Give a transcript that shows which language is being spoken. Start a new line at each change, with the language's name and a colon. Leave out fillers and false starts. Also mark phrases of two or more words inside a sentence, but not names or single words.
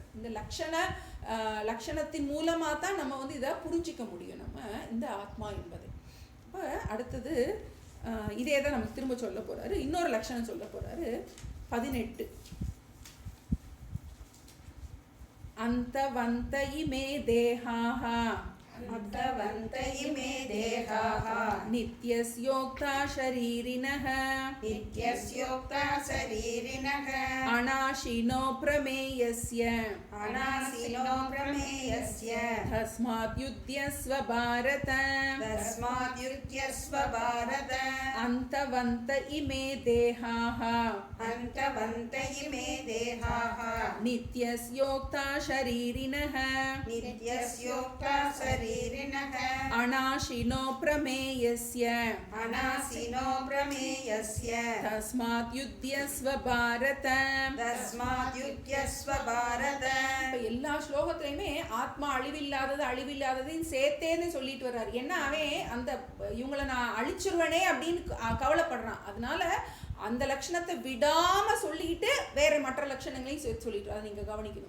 Tamil: இந்த லட்சணத்தின் மூலமா தான் நம்ம இதை புரிஞ்சிக்க முடியும் நம்ம இந்த ஆத்மா என்பதை. அப்ப அடுத்தது இதே தான் நமக்கு திரும்ப சொல்ல போறாரு. இன்னொரு லட்சணம் சொல்ல போறாரு. 18
Sanskrit: अन्तवन्त इमे देहाः अन्तवन्त इमे देहाः नित्यस्योक्ता शरीरिणः नित्यस्योक्ता शरीरिणः अनाशिनो प्रमेयस्य तस्मात् युध्यस्व भारत अन्तवन्त इमे देहाः नित्यस्योक्ता शरीरिणः अनाशिनो प्रमेयस्य तस्मात् युध्यस्व भारत.
Tamil: எல்லா ஸ்லோகத்திலையுமே ஆத்மா அழிவில்லாததையும் சேர்த்தேன்னு சொல்லிட்டு வர்றாரு. என்ன அவன் அந்த இவங்களை நான் அழிச்சிருவனே அப்படின்னு கவலைப்படுறான். அதனால அந்த லட்சணத்தை விடாம சொல்லிட்டு வேற மற்ற லட்சணங்களையும் சேர்த்து சொல்லிட்டு அதை நீங்க கவனிக்கணும்.